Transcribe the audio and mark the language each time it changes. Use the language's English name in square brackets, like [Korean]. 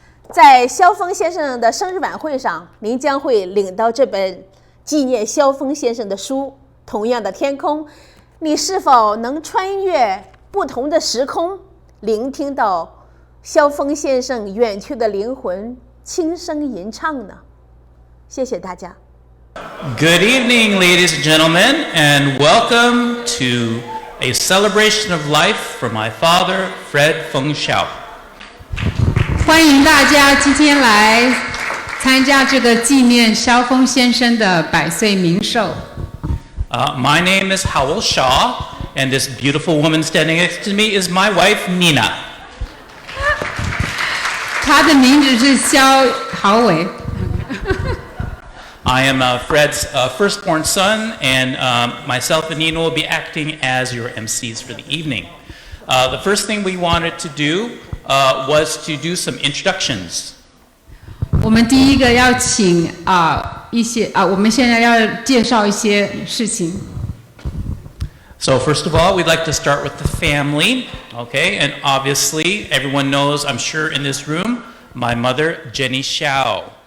[Chinese] 在萧锋先生的生日晚会上，您将会领到这本纪念萧锋先生的书。同样的天空，你是否能穿越不同的时空，聆听到萧锋先生远去的灵魂轻声吟唱呢？谢谢大家。 [English] Good evening, ladies and gentlemen, and welcome to a celebration of life for my father, Fred Feng Hsiao. [Chinese] 欢迎大家今天来参加这个纪念萧锋先生的100岁冥寿。 [English] My name is Hsiao, and this beautiful woman standing next to me is my wife, Nina. [Chinese] 她的名字是萧豪伟。 [English] I am Fred's firstborn son, and myself and Nina will be acting as your MCs for the evening. The first thing we wanted to do was to do some introductions. [Chinese] 我们第一个要请我们现在要介绍一些事情。 [English] So first of all, we'd like to start with the family, okay? And obviously, everyone knows, I'm sure in this room, my mother, Jenny Hsiao.